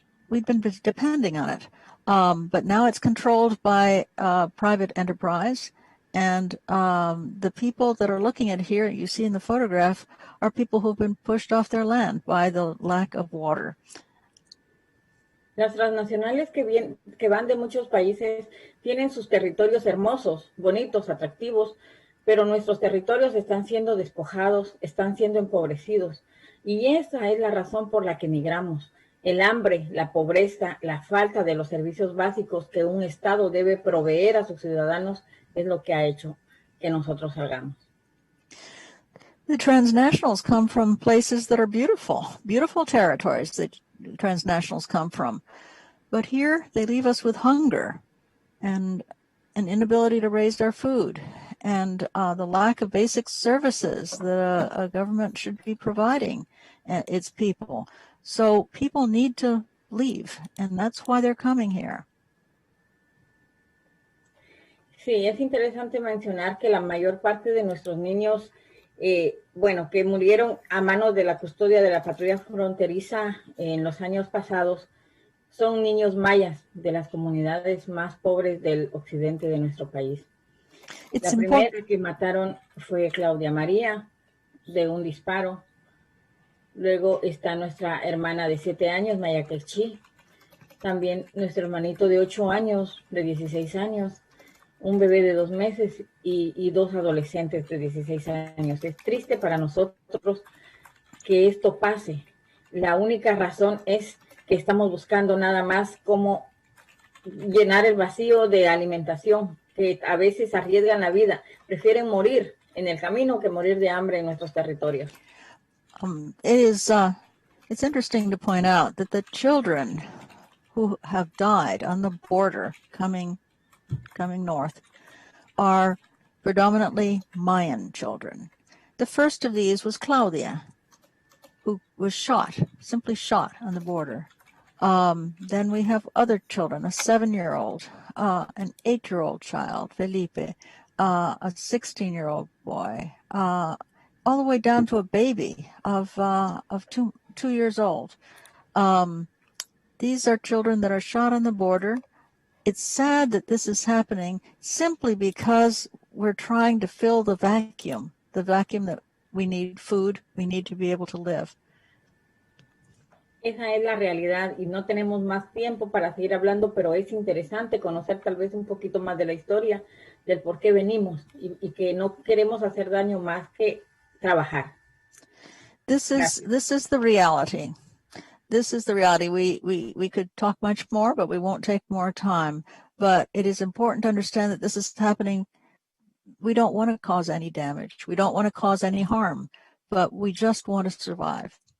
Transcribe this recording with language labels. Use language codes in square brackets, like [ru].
[en] We'd been depending on it, but now it's controlled by private enterprise. And the people that are looking at here, you see in the photograph, are people who've been pushed off their land by the lack of water. [es] Las transnacionales que van de muchos países tienen sus territorios hermosos, bonitos, atractivos, pero nuestros territorios están siendo despojados, están siendo empobrecidos. Y esa es la razón por la que migramos. El hambre, la pobreza, la falta de los servicios básicos que un Estado debe proveer a sus ciudadanos es lo que ha hecho que nosotros salgamos. [en] The transnationals come from places that are beautiful, beautiful territories that transnationals come from. But here they leave us with hunger and an inability to raise our food and the lack of basic services that a government should be providing its people. So people need to leave, and that's why they're coming here. [es] Sí, es interesante mencionar que la mayor parte de nuestros niños, que murieron a manos de la custodia de la patrulla fronteriza en los años pasados, son niños mayas de las comunidades más pobres del occidente de nuestro país. La primera que mataron fue Claudia María, de un disparo. Luego está nuestra hermana de 7 años, Maya Quechí. También nuestro hermanito de 8 años, de 16 años. Un bebé de 2 meses y 2 adolescentes de 16 años. Es triste para nosotros que esto pase. La única razón es que estamos buscando nada más cómo llenar el vacío de alimentación, que a veces arriesgan la vida. Prefieren morir en el camino que morir de hambre en nuestros territorios. [en] It is it's interesting to point out that the children who have died on the border coming north are predominantly Mayan children. The first of these was Claudia, who was shot, simply shot on the border. Then we have other children, a 7-year-old, an 8-year-old child, Felipe, a 16-year-old boy, all the way down to a baby of 2 years old. These are children that are shot on the border. It's sad that this is happening simply because we're trying to fill the vacuum that we need food, we need to be able to live. [es] Esa es la realidad y no tenemos más tiempo para seguir hablando, pero es interesante conocer tal vez un poquito más de la historia, del por qué venimos y que no queremos hacer daño más que trabajar. [en] This is the reality. This is the reality. We could talk much more, but we won't take more time. But it is important to understand that this is happening. We don't want to cause any damage. We don't want to cause any harm, but we just want to survive.